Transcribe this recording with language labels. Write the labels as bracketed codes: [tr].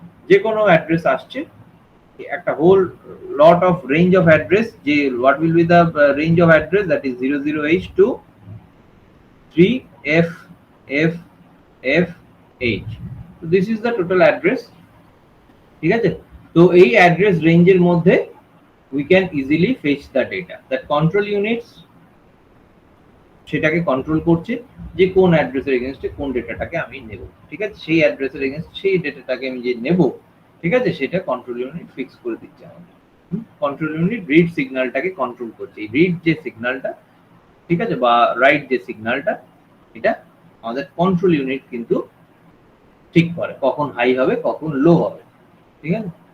[bn] যে কোনো অ্যাড্রেস আসছে, [en] একটা whole lot of range of address, যে what will be the range of address, that is 00H to 3FFFH, so this is the total address, [bn] ঠিক আছে? তো এই অ্যাড্রেস রেঞ্জের মধ্যে [en] we can easily fetch the data. That control units [bn] সেটাকে control করছে যে কোন অ্যাড্রেসের এগেইনস্টে কোন ডেটাটাকে আমি নেব, ঠিক আছে? সেই অ্যাড্রেসের এগেইনস্ট সেই ডেটাটাকে আমি যে নেব, ঠিক আছে? সেটা কন্ট্রোল ইউনিট ফিক্স করে দিচ্ছে আমাদের। কন্ট্রোল ইউনিট রিড সিগন্যালটাকে কন্ট্রোল করছে, এই রিড যে সিগন্যালটা, ঠিক আছে, বা রাইট যে সিগন্যালটা, এটা আমাদের কন্ট্রোল ইউনিট কিন্তু ঠিক করে কখন হাই হবে কখন লো হবে, ঠিক আছে?